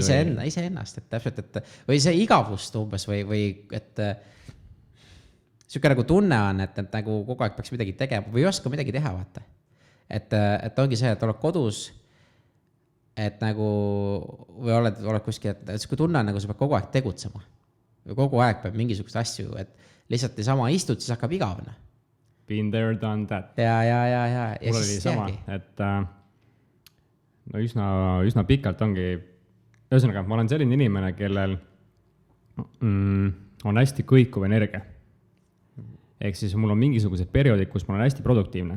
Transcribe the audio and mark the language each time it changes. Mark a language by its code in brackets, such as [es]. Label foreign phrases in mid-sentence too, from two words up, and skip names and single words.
[et] Iseennast, et täpselt, või see igavust umbes või et siuke nagu tunne on, et nagu kogu aeg peaks midagi tegema või ei oska midagi teha, vaata. Et ongi see, et oled kodus, et nagu, või oled kuskil, et siuke tunne on nagu sa pead kogu aeg tegutsema. Või kogu aeg peab mingisugust asju, et lihtsalt sama istud, siis hakkab igavne. [en] Been there, done that. [et] Ja. Mul oli sama, et no üsna pikalt ongi, ühesõnaga, ma olen selline inimene, kellel on hästi kõikuv energia. Ehk siis mul on mingisugused perioodid, kus ma olen hästi produktiivne.